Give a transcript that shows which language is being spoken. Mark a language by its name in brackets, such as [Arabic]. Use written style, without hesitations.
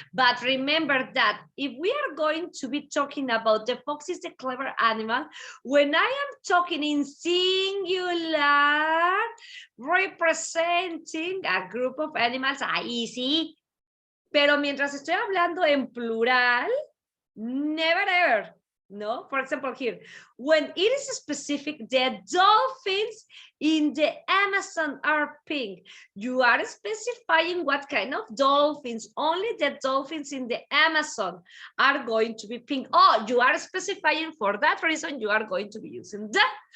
[English] But remember that if we are going to be talking about the fox is the clever animal, when I am talking in singular, representing a group of animals, [Spanish] ahí sí. Pero mientras estoy hablando en plural, [English] never ever. No, for example, here, when it is specific, the dolphins in the Amazon are pink. You are specifying what kind of dolphins. Only the dolphins in the Amazon are going to be pink. Oh, you are specifying for that reason, you are going to be using that.